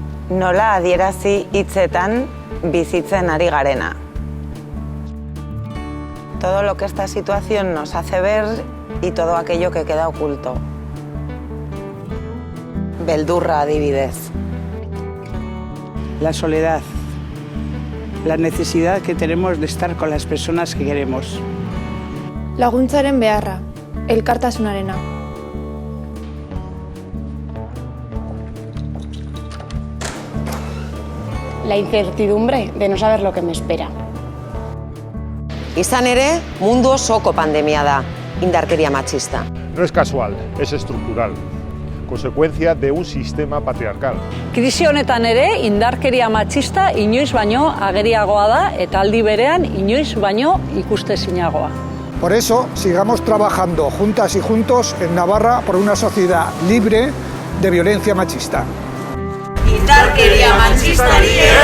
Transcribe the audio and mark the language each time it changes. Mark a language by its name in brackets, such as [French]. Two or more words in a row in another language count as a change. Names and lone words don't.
[Basque] Nola adierazi hitzetan bizitzen ari garena. [Spanish] Todo lo que esta situación nos hace ver y todo aquello que queda oculto. [Basque] Beldurra adibidez. [Spanish] La soledad, la necesidad que tenemos de estar con las personas que queremos. [Basque] Laguntzaren beharra, elkartasunarena. [Spanish] La incertidumbre de no saber lo que me espera. [Basque] Izan ere, mundu osoko pandemia da, indarkeria matxista. [Spanish] No es casual, es estructural, consecuencia de un sistema patriarcal. [Basque] Krisi honetan ere, indarkeria matxista inoiz baino ageriagoa da eta aldi berean inoiz baino ikustezinagoa. [Spanish] Por eso, sigamos trabajando juntas y juntos en Navarra por una sociedad libre de violencia machista. [Basque] Indarkeria matxistari